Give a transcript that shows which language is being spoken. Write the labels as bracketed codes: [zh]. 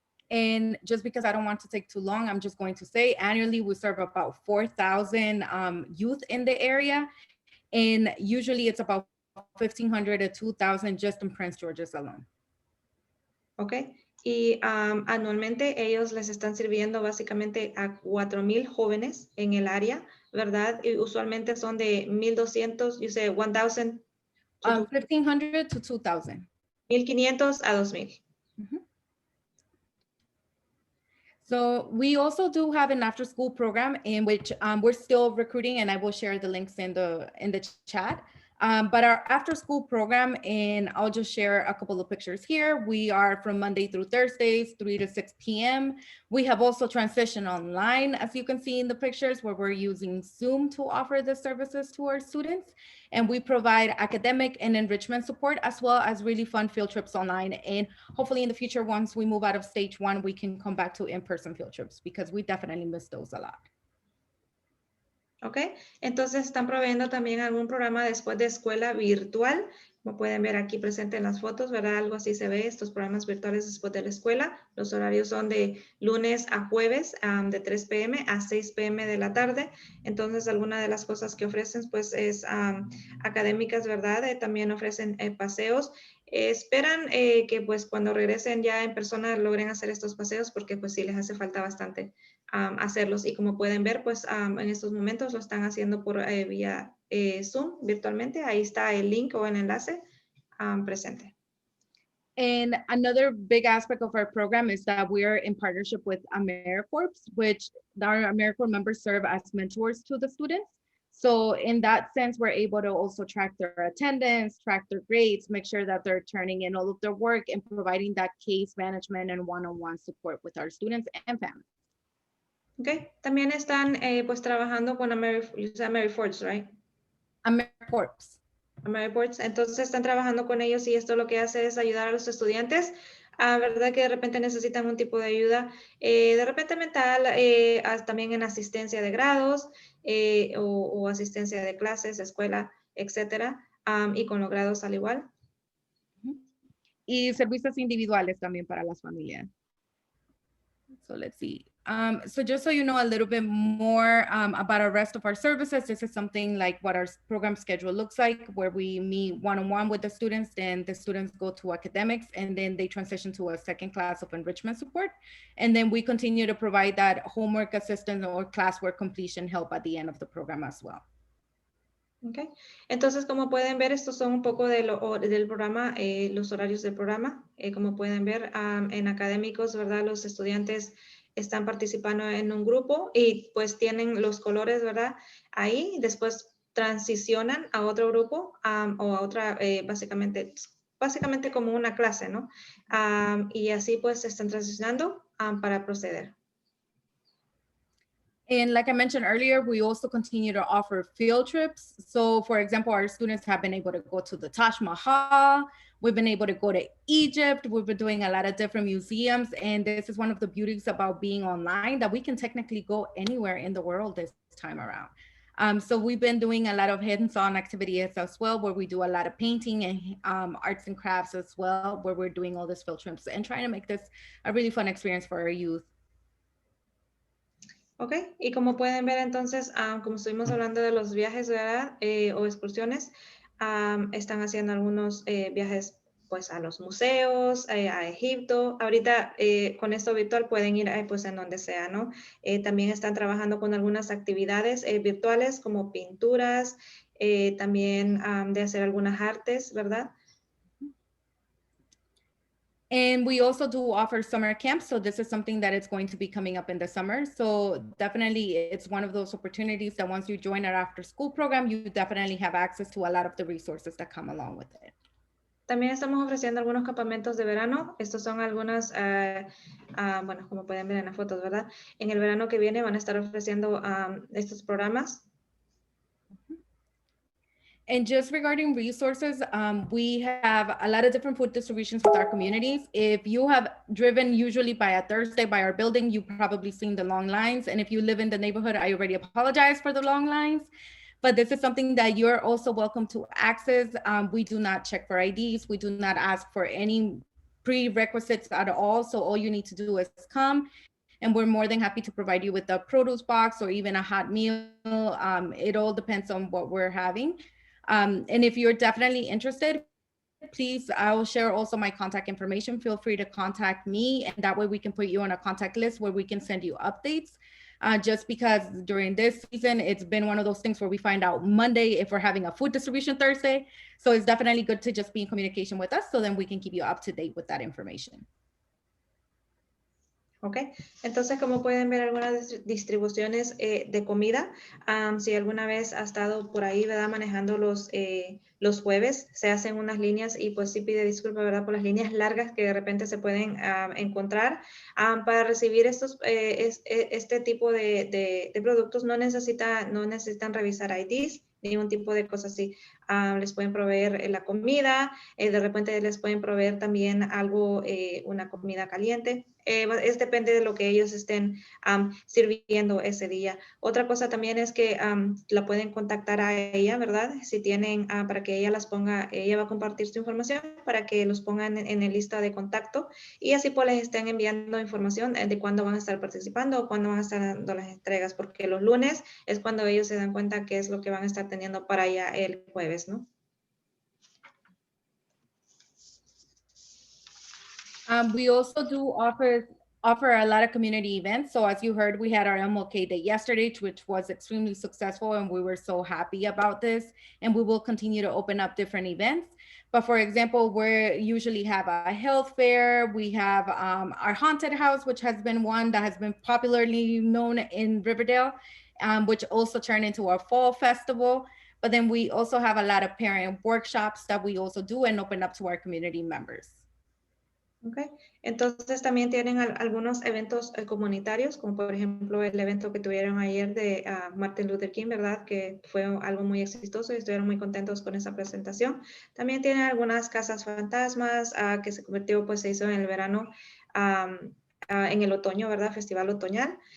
[en] And just because I don't want to take too long, I'm just going to say annually we serve about 4,000 youth in the area. And usually it's about 1,500 to 2,000 just in Prince George's alone. [es] Ok, y anualmente ellos les están sirviendo básicamente a 4,000 jóvenes en el área, ¿verdad? Y usualmente son de 1,200, [en] you say 1,000? 1,500 to 2,000. [es] 1,500 a 2,000. Mm-hmm. [en] So we also do have an after-school program in which we're still recruiting, and I will share the links in the chat. But our after school program, and I'll just share a couple of pictures here. We are from Monday through Thursdays, 3 to 6 p.m. We have also transitioned online, as you can see in the pictures, where we're using Zoom to offer the services to our students. And we provide academic and enrichment support, as well as really fun field trips online. And hopefully in the future, once we move out of stage 1, we can come back to in-person field trips, because we definitely miss those a lot. [es] ¿Ok? Entonces están proveyendo también algún programa después de escuela virtual. Como pueden ver aquí presente en las fotos, ¿verdad? Algo así se ve, estos programas virtuales después de la escuela. Los horarios son de lunes a jueves, de 3 p.m. a 6 p.m. de la tarde. Entonces, alguna de las cosas que ofrecen, pues, es académicas, ¿verdad? También ofrecen paseos. Esperan que, pues, cuando regresen ya en persona logren hacer estos paseos, porque, pues, sí les hace falta bastante hacerlos. Y como pueden ver, pues en estos momentos lo están haciendo por vía Zoom virtualmente. Ahí está el link o el enlace presente. [en] And another big aspect of our program is that we're in partnership with AmeriCorps, which our AmeriCorps members serve as mentors to the students. So in that sense, we're able to also track their attendance, track their grades, make sure that they're turning in all of their work, and providing that case management and one-on-one support with our students and families. Okay. [es] También están pues trabajando con AmeriForce, [en] right? AmeriCorps. [es] AmeriForce. Entonces están trabajando con ellos y esto lo que hace es ayudar a los estudiantes. ¿Verdad? Que de repente necesitan un tipo de ayuda, de repente mental, también en asistencia de grados o asistencia de clases, escuela, etcétera, y con los grados al igual. Y servicios individuales también para las familias. [en] So let's see. So just so you know a little bit more about our rest of our services, this is something like what our program schedule looks like, where we meet one-on-one with the students, then the students go to academics, and then they transition to a second class of enrichment support. And then we continue to provide that homework assistance or classwork completion help at the end of the program as well. Okay. [es] Entonces, como pueden ver, estos son un poco del programa, los horarios del programa. Como pueden ver, en académicos, ¿verdad? Los estudiantes están participando en un grupo y pues tienen los colores, ¿verdad? Ahí, después transicionan a otro grupo o a otra, básicamente como una clase, ¿no? Y así pues están transicionando para proceder. [en] And like I mentioned earlier, we also continue to offer field trips. So for example, our students have been able to go to the Taj Mahal. We've been able to go to Egypt. We've been doing a lot of different museums. And this is one of the beauties about being online, that we can technically go anywhere in the world this time around. So we've been doing a lot of hands-on activities as well, where we do a lot of painting and arts and crafts as well, where we're doing all these field trips and trying to make this a really fun experience for our youth. [es] Ok, y como pueden ver entonces, como estuvimos hablando de los viajes, ¿verdad? O excursiones, están haciendo algunos viajes pues a los museos, a Egipto. Ahorita con esto virtual pueden ir pues en donde sea, ¿no? También están trabajando con algunas actividades virtuales como pinturas, también de hacer algunas artes, ¿verdad? [en] And we also do offer summer camps. So this is something that is going to be coming up in the summer. So definitely it's one of those opportunities that once you join our after school program, you definitely have access to a lot of the resources that come along with it. [es] También estamos ofreciendo algunos campamentos de verano. Estos son algunas, bueno, como pueden ver en las fotos, ¿verdad? En el verano que viene van a estar ofreciendo estos programas. [en] And just regarding resources, we have a lot of different food distributions with our communities. If you have driven usually by a Thursday by our building, you've probably seen the long lines. And if you live in the neighborhood, I already apologize for the long lines. But this is something that you're also welcome to access. We do not check for IDs. We do not ask for any prerequisites at all. So all you need to do is come, and we're more than happy to provide you with a produce box or even a hot meal. It all depends on what we're having. And if you're definitely interested, please, I'll share also my contact information. Feel free to contact me, and that way we can put you on a contact list where we can send you updates. Just because during this season, it's been one of those things where we find out Monday if we're having a food distribution Thursday. So it's definitely good to just be in communication with us, so then we can keep you up to date with that information. [es] Ok, entonces como pueden ver algunas distribuciones de comida, si alguna vez ha estado por ahí, ¿verdad? Manejando los jueves, se hacen unas líneas y pues sí pide disculpas, ¿verdad? Por las líneas largas que de repente se pueden encontrar. Para recibir este tipo de productos no necesitan revisar IDs, ningún tipo de cosas así. Les pueden proveer la comida, de repente les pueden proveer también algo, una comida caliente. Depende de lo que ellos estén sirviendo ese día. Otra cosa también es que la pueden contactar a ella, ¿verdad? Si tienen, para que ella las ponga, ella va a compartir su información para que los pongan en el lista de contacto y así pues les estén enviando información de cuándo van a estar participando o cuándo van a estar dando las entregas, porque los lunes es cuando ellos se dan cuenta qué es lo que van a estar teniendo para allá el jueves, ¿no? [en] We also do offer a lot of community events. So as you heard, we had our MLK Day yesterday, which was extremely successful, and we were so happy about this. And we will continue to open up different events. But for example, we usually have a health fair. We have our haunted house, which has been one that has been popularly known in Riverdale, which also turned into our fall festival. But then we also have a lot of parent workshops that we also do and open up to our community members. Okay. [es] Entonces también tienen algunos eventos comunitarios, como por ejemplo el evento que tuvieron ayer de Martin Luther King, ¿verdad? Que fue algo muy exitoso y estuvieron muy contentos con esa presentación. También tienen algunas casas fantasmas que se convirtió, pues se hizo en el verano, en el otoño, ¿verdad? Festival otoñal.